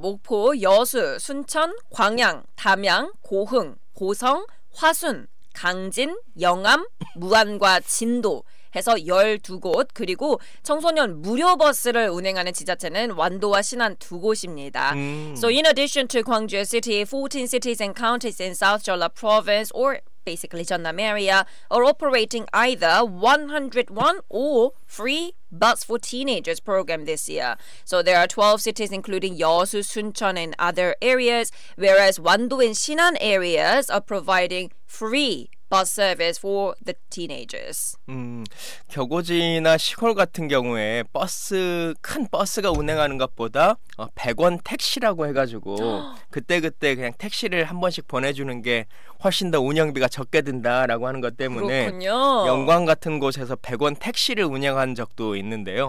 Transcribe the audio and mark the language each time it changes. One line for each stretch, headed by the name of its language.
Korean: 목포, 여수, 순천, 광양, 담양, 고흥, 고성, 화순, 강진, 영암, 무안과 진도 해서 12곳, 그리고 청소년 무료 버스를 운행하는 지자체는 완도와 신안 2곳입니다.
English: So in addition to Gwangju City, 14 cities and counties in South Jeolla Province, or basically Jeonnam area, are operating either 101 or free bus for teenagers program this year. So there are 12 cities including Yeosu, Suncheon and other areas, whereas Wando and Sinan areas are providing free bus service for the teenagers.
Korean: 격오지나 시골 같은 경우에 큰 버스가 운행하는 것보다 100원 택시라고 해가지고 그때 그냥 택시를 한 번씩 보내주는 게 훨씬 더 운영비가 적게 든다라고 하는 것 때문에 그렇군요. 영광 같은 곳에서 100원 택시를 운영한 적도 있는데요.